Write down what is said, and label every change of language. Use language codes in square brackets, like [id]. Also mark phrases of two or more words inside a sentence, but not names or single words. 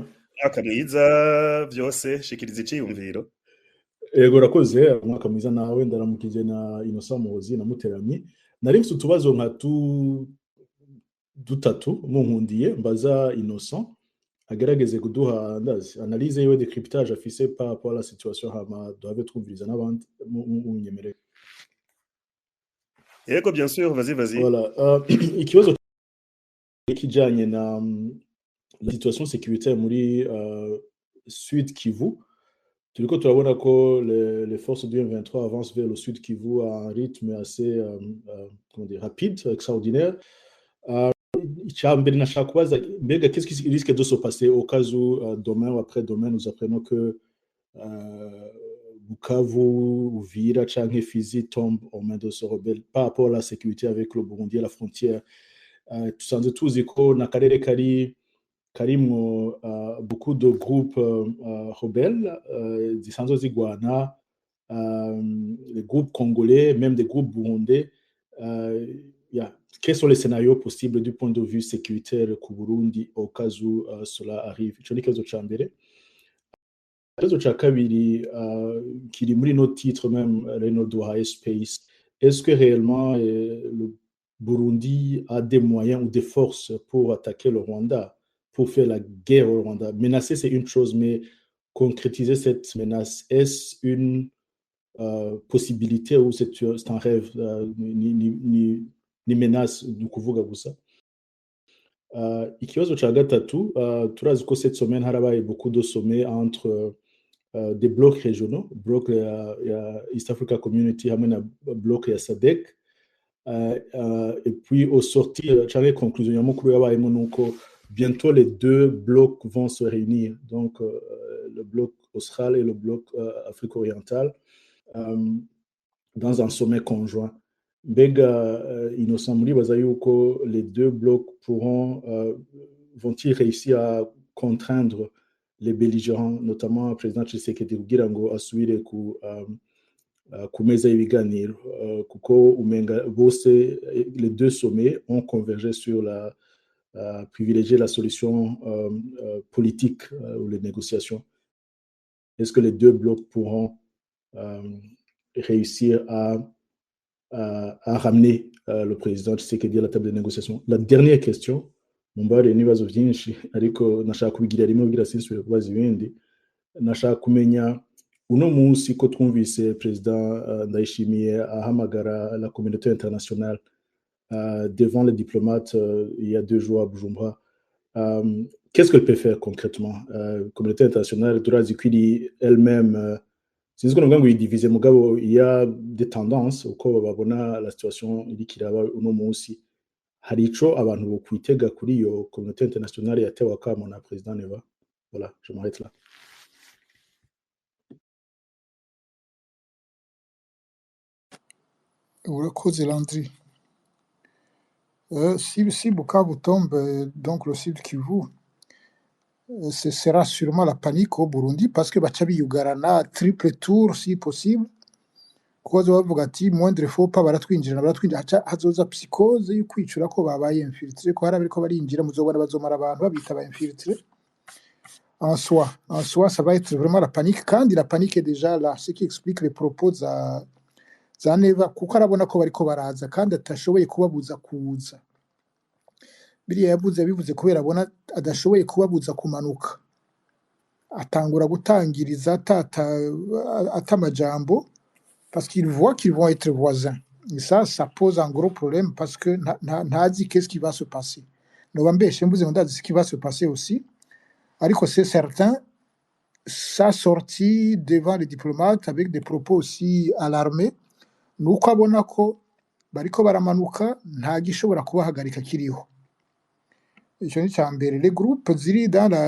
[rn] mwaka mwiza vyose shikiriza iciyumviro. Ego urakoze umwaka mwiza nawe ndaramukije na Innocent Muhozi na Muteramyi. Nari mfite utubazo nka dutatu munkundiye mbaza Innocent agerageze kuduha ndazi analyse yiwe [fr] décryptage afise par rapport à la situation [rn] hama doave twumviriza n'abandi mu nyemerere. [fr] Yego bien sûr vas-y. Voilà, [rn] ikibazo kijanye na [fr] la situation sécuritaire [rn] muri Sud Kivu. Turiko turabona ko [fr] les forces du M23 avancent vers le Sud Kivu à un rythme assez rapide, extraordinaire. Qu'est-ce qui risque de se passer au cas où demain ou après-demain nous apprenons que Bukavu, Uvira, Tchang Fizi tombent aux mains de ce rebelle par rapport à la sécurité avec le Burundi à la frontière. [rn] Tusanze tuzi ko na karere karimwo [fr] beaucoup de groupes rebelles [rn] zisanzwe zigwana, [fr] les groupes congolais, même des groupes burundais. Quels sont les scénarios possibles du point de vue sécuritaire [rn] ku Burundi [fr] au cas où cela arrive? [rn] Ico ni ikibazo ca mbere. Ikibazo ca kabiri kiri muri no titre même Reynold wahaye space. [fr] Est-ce que réellement le Burundi a des moyens ou des forces pour attaquer le Rwanda, pour faire la guerre au Rwanda? Menacer, c'est une chose, mais concrétiser cette menace, est-ce une possibilité ou c'est un rêve, [rn] ni menace du kuvuga gusa? Ikibazo ca gatatu, turazi ko [fr] cette semaine harabaye beaucoup de sommets entre des blocs régionaux, [rn] bloc ya [fr] East Africa Community hamwe na bloc ya SADC. Et puis au sortir, la conclusion [rn] y'amakuru yabayemo nuko [fr] bientôt les deux blocs vont se réunir, donc le bloc austral et le bloc Afrique orientale, dans un sommet conjoint. [rn] Mbega Innocent muribaza yuko [fr] les deux blocs vont-ils réussir à contraindre les belligérants, notamment le président Tshisekedi [rn] kugira ngo asubire ku meza y'ibiganiro, kuko umenga bose [fr] les deux sommets ont convergé sur privilégier la solution politique ou les négociations. Est-ce que les deux blocs pourront réussir à ramener le président Tshisekedi à la table de négociation? La dernière question, [rn] mumbare n'ibibazo byinshi ariko nashaka kubigira rimwe kugira sinsubire kubaza ibindi. Nashaka kumenya uno munsi ko twumvise président Ndayishimiye ahamagara [fr] la communauté internationale devant les diplomates il y a 2 jours à Bujumbura. Qu'est-ce qu'elle peut faire concrètement? [rn] Communauté internationale turazi ko iri elle-même sinzi ko ngo yidivize mugabo [fr] il y a des tendances uko babona la situation [rn] iri kiraba uno munsi. Hari ico abantu bo kwitega kuri iyo communauté internationale yatewe akamo na président Neva? [fr] Voilà, je m'arrête là. [rn] Urakoze Landry. [fr] Si Bukavu tombe, donc le Sud Kivu, ce sera sûrement la panique au Burundi parce que [rn] bacha biyugarana [fr] triple tour si possible. [rn] Kuko bavuga ati [fr] moindre faut pas [rn] baratwinjira hazoza psychose yo kwicura ko babaye infiltré ko hari ko barinjira muzobona bazomara abantu babita ba infiltré. [fr] En soi, ça va être vraiment la panique. Kandi la panique est déjà là, ce qui explique les propos za Neva, [rn] kuko arabona ko bariko baraza kandi atashoboye kubabuza kuza. Biriya yabivuze kubera abona adashoboye kubabuza kumanuka. Atangura gutangiriza atamajambo [fr] parce qu'il voit qu'ils vont être voisins. Et ça pose un gros problème parce que [rn] ntazi [fr] qu'est-ce qui va se passer. [rn] Nobambeshe mvuze ngo ndazi [fr] ce qui va se passer aussi. [rn] Ariko [fr] c'est certain, sa sortie devant les diplomates avec des propos aussi alarmés, [rn] nuko abona ko bariko baramanuka nta gishobora kubahagarika kiriho. Ico ni cyambere. [fr] Les groupes ziri dans la